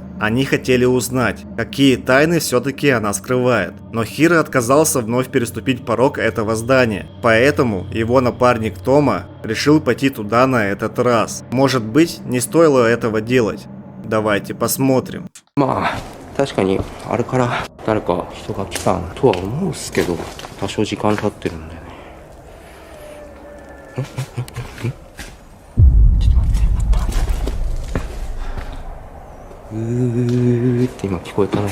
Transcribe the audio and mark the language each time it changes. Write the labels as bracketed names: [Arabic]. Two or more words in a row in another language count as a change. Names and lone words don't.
[Russian] Они хотели узнать, какие тайны все-таки она скрывает. Но Хиро отказался вновь переступить порог этого здания. Поэтому его напарник Тома решил пойти туда на этот раз. Может быть, не стоило этого делать. Давайте посмотрим. [Japanese] まあ確かにあれから誰か人が来たとは思うんすけど、多少時間経ってるんでね。ちょっと待って、って今聞こえたね。